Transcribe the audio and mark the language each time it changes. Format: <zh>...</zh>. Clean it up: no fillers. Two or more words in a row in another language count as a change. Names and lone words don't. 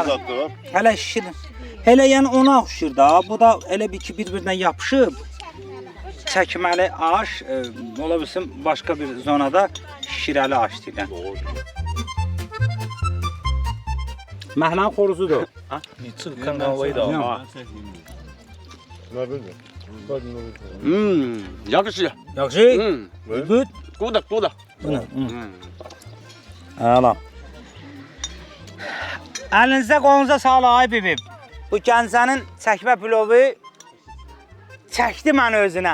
<az>Zadlı var. Hələ şirin. Hələ yəni ona oxşur da. Bu da elə bir ki bir-birinə yapışıb. Çəkməli aş, ola bilsin başqa bir zonada şirəli aş deyirlər. Məhlan xoruzudur.</az> <zh>你这个看看味道啊，</zh> <az>Nə bilmirəm.</az> <tr>Yakışıyor.</tr> <az>Yaxşı?</az> <en>Good. Good.</en> <az>Əla. Əlinizə qolunuza sağlıq ay bibim. Bu Gəncənin çəkmə pilovu çəkdi məni özünə.</az>